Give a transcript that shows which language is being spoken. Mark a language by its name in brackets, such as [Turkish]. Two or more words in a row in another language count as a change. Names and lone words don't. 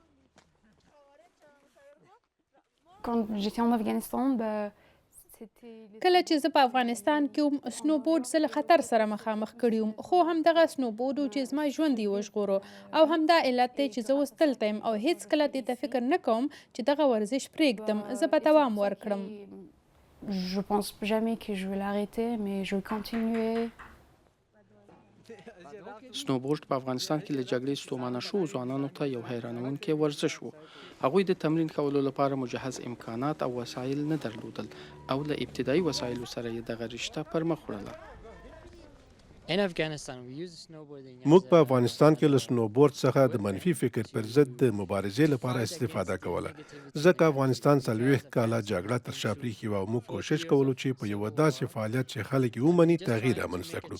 [Pashto] کله چې زه په افغانستان کې وم، سنوبورډ زه له خطر سره مخامخ کړی وم، خو همدغه سنوبورډ و چې زما ژوند یې وژغورو، او همدا علت دی چې زه اوس دلته یم او هیڅکله دې ته فکر نه کوم چې دغه ورزش پرېږدم. زه به دوام ورکړم. [French] Je pense jamais que je vais l'arrêter, mais je vais continuer. [Pashto] سنوبورډ په افغانستان کې له جګړې ستومانه شوو ځوانانو ته یو حیرانونکی ورزش و. هغوی د تمرین کولو لپاره مجهز امکانات او وسایل نه درلودل او له ابتدایي وسایلو سره یې دغه رشته پر مخ وړله. موږ په افغانستان کې له سنوبورډ څخه د منفي فکر پر ضد د مبارزې لپاره استفاده کوله، ځکه افغانستان 40 کاله جګړه تر شا پرېښې وه او موږ کوشش کولو چې په یوه داسې فعالیت چې خلک یې ومني تغییر رامنځته کړو.